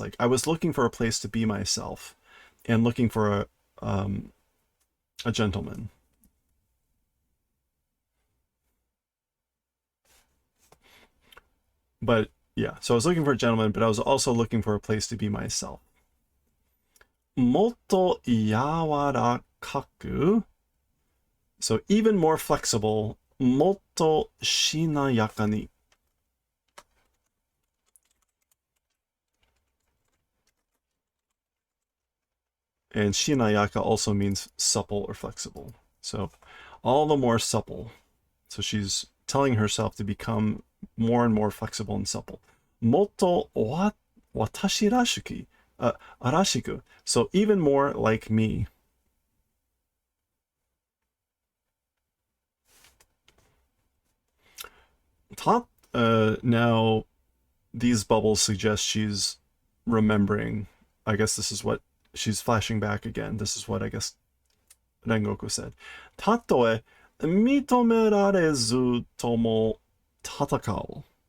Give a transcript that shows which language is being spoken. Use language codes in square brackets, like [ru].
[en] Like I was looking for a place to be myself, and looking for a gentleman. But yeah, so I was looking for a gentleman, but I was also looking for a place to be myself. [ja] もっと柔らかく, [en] so even more flexible, [ja] もっとしなやかに. [en] And shinayaka also means supple or flexible. So all the more supple. So she's telling herself to become more and more flexible and supple. [ja] もっと私らしく, らしく. [en] So even more like me. Now these bubbles suggest she's remembering. I guess this is what she's flashing back again. This is what I guess Rengoku said. [ja] たとえ認められずとも戦う.